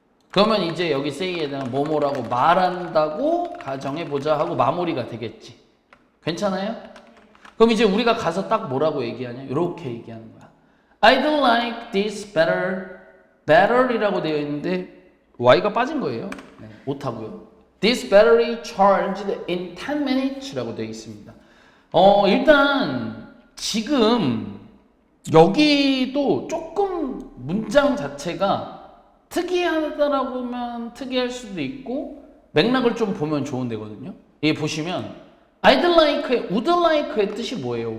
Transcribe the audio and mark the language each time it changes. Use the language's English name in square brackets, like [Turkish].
[Korean] 그러면 이제 여기 say에다가 뭐뭐라고 말한다고 가정해보자 하고 마무리가 되겠지. 괜찮아요? 그럼 이제 우리가 가서 딱 뭐라고 얘기하냐? 이렇게 얘기하는 거야. [English] I'd like this battery [Korean] 라고 되어 있는데 Y가 빠진 거예요. 네, 못하고요. [English] This battery charged in 10 minutes [Korean] 라고 되어 있습니다. 일단 지금 여기도 조금 문장 자체가 특이하다라고 하면 특이할 수도 있고 맥락을 좀 보면 좋은 데거든요. 여기 보시면 I'd like의 would like의 뜻이 뭐예요?